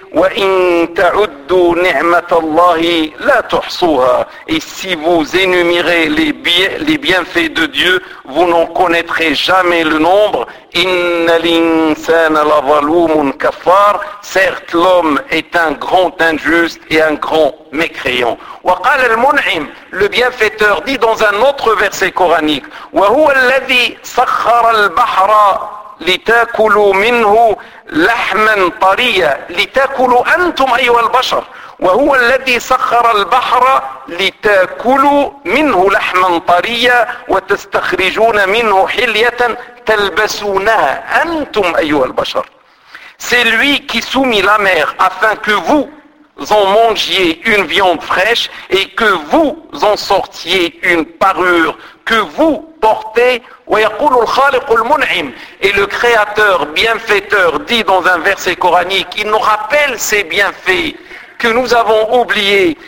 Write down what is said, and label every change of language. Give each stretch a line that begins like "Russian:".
Arabic: وإن تعدوا نعمة الله لا تحصوها,
French: et si vous énumérez les bienfaits de Dieu, vous n'en connaîtrez jamais le nombre.
Arabic: إن الإنسان لظلوم كفار,
French: certes l'homme est un grand injuste et un grand mécréant.
Arabic: وقال المنعم,
French: le bienfaiteur, dit dans un autre verset coranique,
Arabic: وهو الذي سخر البحر لتاكلوا منه لحما طريا, لتاكلوا أنتم أيها البشر, وهو الذي سخر البحر لتاكلوا منه لحما طريا وتستخرجون منه حلية تلبسونها أنتم أيها البشر.
French: C'est lui qui soumit la mer afin que vous en mangiez une viande fraîche et que vous en sortiez une parure que vous portez.
Arabic: ويقول الخالق المنعم,
French: et le créateur bienfaiteur dit dans un verset coranique, il nous rappelle ses bienfaits que nous avons oubliés.